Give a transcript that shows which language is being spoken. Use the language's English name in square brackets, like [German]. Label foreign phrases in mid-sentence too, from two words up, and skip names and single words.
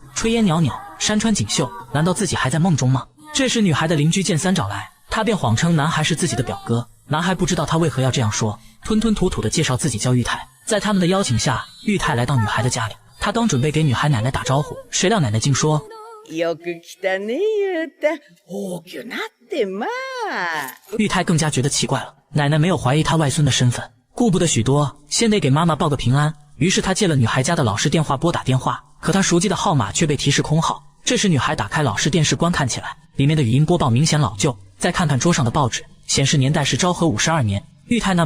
[Chinese] 炊烟袅袅，山川锦绣，难道自己还在梦中吗？这时女孩的邻居见三找来，他便谎称男孩是自己的表哥。男孩不知道他为何要这样说，吞吞吐吐地介绍自己叫玉泰。在他们的邀请下，玉泰来到女孩的家里，他刚准备给女孩奶奶打招呼，谁料奶奶竟说： [Japanese] よく来たね、ゆうた。大きくなってまあ。 [Chinese] 玉泰更加觉得奇怪了，奶奶没有怀疑他外孙的身份，顾不得许多，先得给妈妈报个平安。于是他借了女孩家的老式电话拨打电话，可他熟记的号码却被提示空号。这时女孩打开老式电视观看起来，里面的语音播报明显老旧，再看看桌上的报纸，显示年代是昭和52年。玉泰那